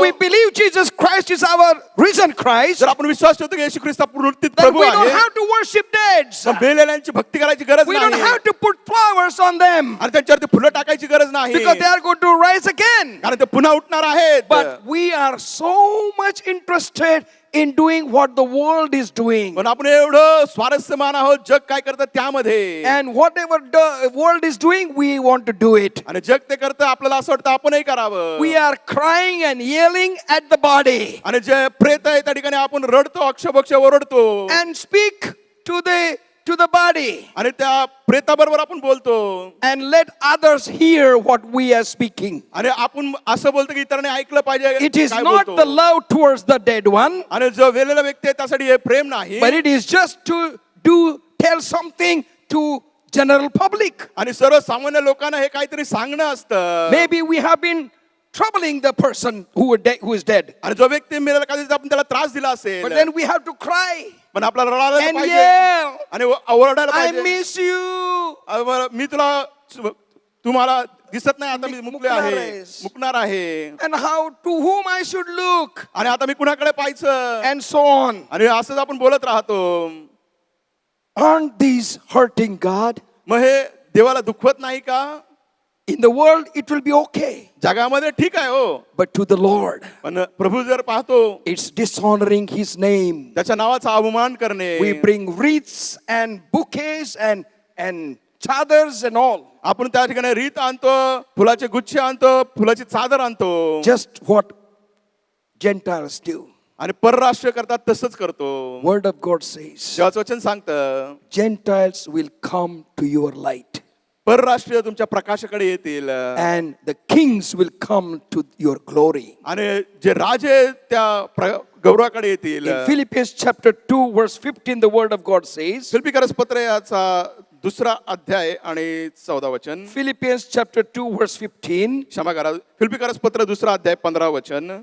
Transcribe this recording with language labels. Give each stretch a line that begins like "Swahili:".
English: we believe Jesus Christ is our risen Christ,
Marathi: जर आपण विश्वास ठेवतो की येशू ख्रिस्त पुनरुत्थित
English: then
Marathi: प्रभू
English: we don't
Marathi: आहे
English: have to worship dead.
Marathi: तर मेलेल्यांची भक्ती करायची गरज
English: We don't
Marathi: नाही
English: have to put flowers on them
Marathi: आणि त्यांच्यावरती फुलं टाकायची गरज नाही
English: because they are going to rise again.
Marathi: कारण ते पुन्हा उठणार आहेत
English: But we are so much interested in doing what the world is doing.
Marathi: पण आपण एवढं स्वारस्यमान आहोत जग काय करतं त्यामध्ये
English: And whatever the world is doing, we want to do it.
Marathi: आणि जग ते करतं आपल्याला असं वाटतं आपणही करावं
English: We are crying and yelling at the body
Marathi: आणि जे प्रेत आहे त्या ठिकाणी आपण रडतो अक्षबक्ष ओरडतो
English: and speak to the body
Marathi: आणि त्या प्रेताबरोबर आपण बोलतो
English: and let others hear what we are speaking.
Marathi: आणि आपण असं बोलतो की इतरांनी ऐकलं पाहिजे
English: It is
Marathi: काय
English: not
Marathi: बोलतो.
English: the love towards the dead one,
Marathi: आणि जो वेलेला व्यक्ती आहे त्यासाठी हे प्रेम नाही
English: but it is just to tell something to general public.
Marathi: आणि सर्वसामान्य लोकांना हे काहीतरी सांगणं असतं
English: Maybe we have been troubling the person who is dead,
Marathi: आणि जो व्यक्ती मेलेला कधीच आपण त्याला त्रास दिला असेल
English: but then we have to cry
Marathi: पण आपल्याला रडायला
English: and
Marathi: पाहिजे
English: yell,
Marathi: आणि ओरडायला
English: I
Marathi: पाहिजे
English: miss you.
Marathi: मी तुम्हाला दिसत नाही आता मी मुकले मुकणार आहे आहेस. मुकणार आहे
English: And how to whom I should look
Marathi: आणि आता मी कुणाकडे पाहायचं
English: and so on.
Marathi: आणि असंच आपण बोलत राहतो
English: Aren't these hurting God?
Marathi: मग हे देवाला दुखवत नाही का
English: In the world it will be okay,
Marathi: जगामध्ये ठीक आहे हो
English: but to the Lord
Marathi: पण प्रभू जर पाहतो
English: it's dishonoring his name.
Marathi: त्याच्या नावाचा अवमान करणे
English: We bring wreaths and bouquets and chadars and all,
Marathi: आपण त्या ठिकाणी रीत आणतो फुलाचे गुच्छ आणतो फुलाची चादर आणतो
English: just what Gentiles do.
Marathi: आणि परराष्ट्र करतात तसंच करतो
English: Word of God says,
Marathi: देवाचं वचन सांगतं
English: Gentiles will come to your light
Marathi: परराष्ट्रीय तुमच्या प्रकाशाकडे येतील
English: and the kings will come to your glory.
Marathi: आणि जे राजे त्या गौरवाकडे येतील
English: In Philippians chapter 2 verse 15 the word of God says,
Marathi: फिलिप्पीकरस पत्र याचा दुसरा अध्याय आणि 14 वचन
English: Philippians chapter 2 verse 15,
Marathi: क्षमा करा फिलिप्पीकरस पत्र दुसरा अध्याय 15 वचन